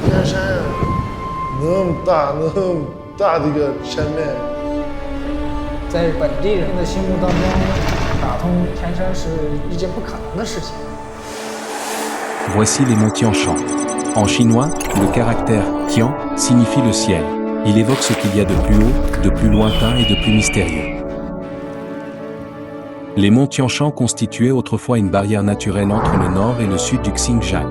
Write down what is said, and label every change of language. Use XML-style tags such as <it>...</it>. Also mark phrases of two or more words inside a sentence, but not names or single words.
<zh>山啊，那么大的一个山脉，在本地人的心目当中，打通天山是一件不可能的事情。</zh> <fr>Voici les monts Tian-Shan. En chinois, le caractère Tian signifie le ciel. Il évoque ce qu'il y a de plus haut, de plus lointain et de plus mystérieux. Les monts Tian-Shan constituaient autrefois une barrière naturelle entre le nord et le sud du Xinjiang.</fr>